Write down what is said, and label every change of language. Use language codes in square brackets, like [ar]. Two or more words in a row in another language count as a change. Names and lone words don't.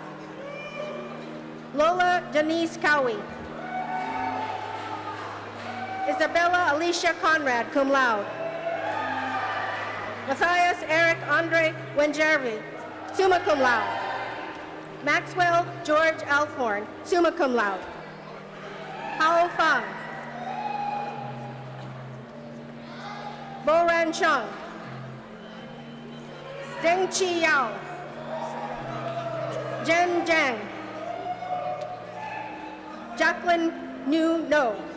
[en] Lola Janice Cowie. Isabella Alicia Conrad, [la] cum laude. [en] Matthias Eric Andre Wenjervi, [la] summa cum laude. [en] Maxwell George Alcorn, [la] summa cum laude. [en] Hao Fang. Bo Ran Chung. Deng Chi Yao. Jen Zhang. Jacqueline Nu No.